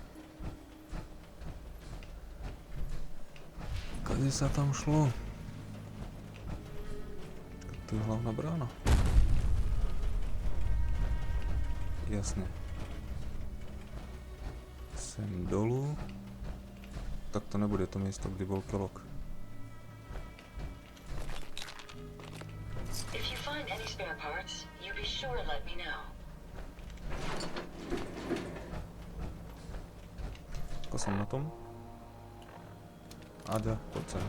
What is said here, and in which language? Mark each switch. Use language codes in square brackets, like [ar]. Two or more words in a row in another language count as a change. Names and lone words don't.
[sk] Kade sa tam šlo? To je hlavná brána. Jasne. Sem dolu. Tak to nebude to miesto, kde bol Kellogg. [en] If you find any spare parts, you be sure to let me know. [sk] Ako som na tom? Ada, poď sem.